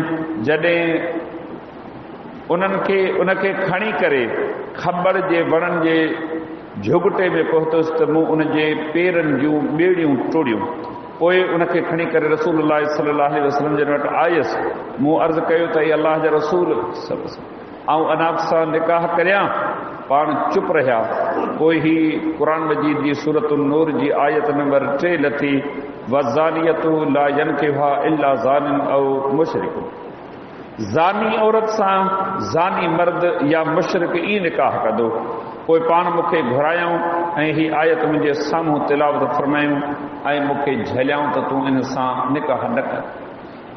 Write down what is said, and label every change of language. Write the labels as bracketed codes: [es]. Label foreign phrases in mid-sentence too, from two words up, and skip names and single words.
[sd] जॾहिं उनखे खणी करे खबर जे वणनि जे झुगटे में पहुतुसि त मूं उनजे पेरनि जूं ॿेड़ियूं टोड़ियूं। पोइ उनखे खणी करे रसूलुल्लाह [ar] صلى الله عليه وسلم [sd] जिन वटि आयुसि। मूं अर्ज़ु कयो त हे अल्लाह जा रसूल ऐं अनाक़ सां निकाह करियां? पाण चुप रहिया। पोइ ही क़ुरान मजीद जी सूरत नूर जी आयत नंबर 3 लथी [ar] والزانية لا ينكحها إلا زان أو مشرك. [sd] ज़ानी औरत सां ज़ानी मर्द या मुशरिक ई निकाह कंदो। पोइ पाण मूंखे घुरायूं ऐं ही आयत मुंहिंजे साम्हूं तिलावत फरमायूं ऐं मूंखे झलियाऊं त तूं इन सां निकाह न कर।